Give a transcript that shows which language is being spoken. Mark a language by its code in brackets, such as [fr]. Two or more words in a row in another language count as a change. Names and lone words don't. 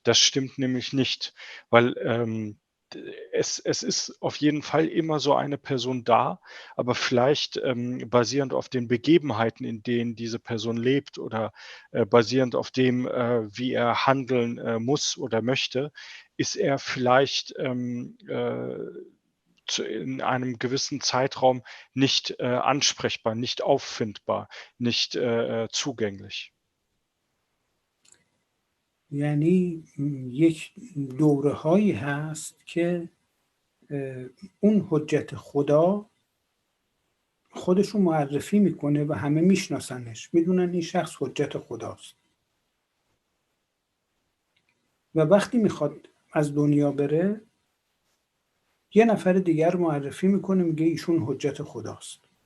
[de] Das stimmt nämlich nicht, weil es ist auf jeden Fall immer so eine Person da, aber vielleicht basierend auf den Begebenheiten, in denen diese Person lebt oder basierend auf dem, wie er handeln muss oder möchte, ist er vielleicht in einem gewissen Zeitraum nicht ansprechbar, nicht auffindbar, nicht zugänglich. [fa] یعنی یک دوره هایی هست که اون حجت خدا خودش رو معرفی میکنه و همه میشناسنش، میدونن این شخص حجت خداست و وقتی میخواد از دنیا بره یه نفر دیگر معرفی میکنه، میگه ایشون حجت خداست.